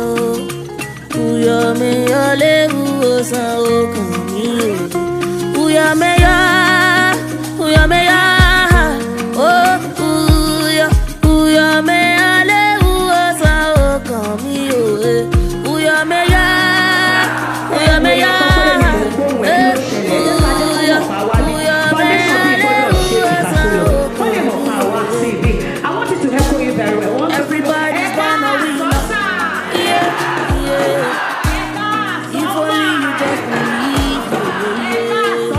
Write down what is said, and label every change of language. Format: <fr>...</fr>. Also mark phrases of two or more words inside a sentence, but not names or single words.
<yo>Uyo me yo lewu osan okan mi o. Uyo me yo. Oh, uyo me yo lewu osan okan mi o. Uyo me yo.</yo> <en>Everybody's gonna win. Yeah. If only you just believe.</en>